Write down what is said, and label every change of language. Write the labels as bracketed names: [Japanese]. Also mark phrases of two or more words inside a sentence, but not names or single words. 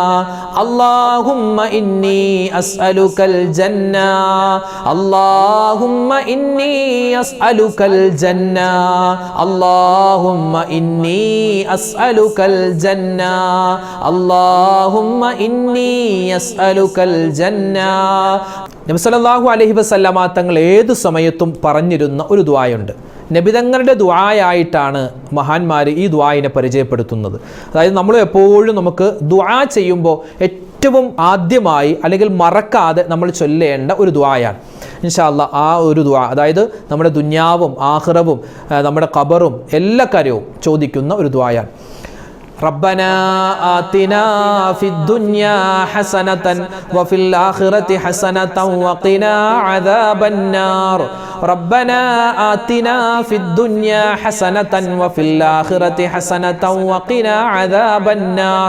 [Arabic] اللهم إني أسألك الجنة اللهم إني أسألك الجنة اللهم إني أسألك الجنة اللهم إني أسألك الجنة [Malayalam] നബി സല്ലല്ലാഹു അലൈഹി വസല്ലമ തങ്ങൾ ഏത് സമയത്തും പറഞ്ഞിരുന്ന ഒരു ദുആയുണ്ട്. നബിതങ്ങളുടെ ദുആയായിട്ടാണ് മഹാന്മാർ ഈ ദുആയിനെ പരിചയപ്പെടുത്തുന്നത്. അതായത് നമ്മൾ എപ്പോഴും നമുക്ക് ദുആ ചെയ്യുമ്പോൾ ഏറ്റവും ആദ്യമായി അല്ലെങ്കിൽ മറക്കാതെ നമ്മൾ ചൊല്ലേണ്ട ഒരു ദുആയാണ് [Arabic] إن شاء الله. [Malayalam] ആ ഒരു ദുആ അതായത് നമ്മുടെ ദുനിയാവും ആഖിറവും നമ്മുടെ ഖബറും എല്ലാ കാര്യവും ചോദിക്കുന്ന ഒരു ദുആയാണ്. [Arabic] ربنا آتنا في الدنيا حسنة وفي الآخرة حسنة وقنا عذاب النار ربنا آتنا في الدنيا حسنة وفي الآخرة حسنة وقنا عذاب النار